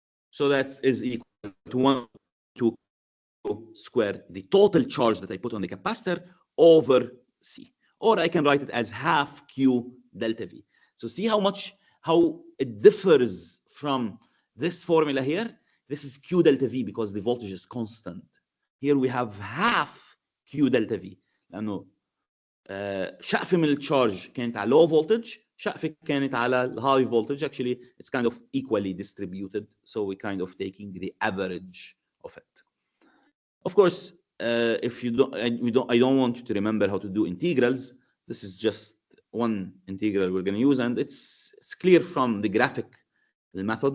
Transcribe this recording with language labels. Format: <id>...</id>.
<en>So that is equal to 1 to Q square, the total charge that I put on the capacitor over C. Or I can write it as half Q delta V. So see how it differs from this formula here. This is Q delta V because the voltage is constant. Here we have half Q delta V.</en> <ar>لأنه شقفة من الشارج كانت على low voltage, شقفة كانت على high voltage.</ar> <en>Actually, it's kind of equally distributed. So we're kind of taking the average of it. Of course, if you don't, I don't want you to remember how to do integrals. This is just one integral we're going to use, and it's clear from the graphic, the method.</en>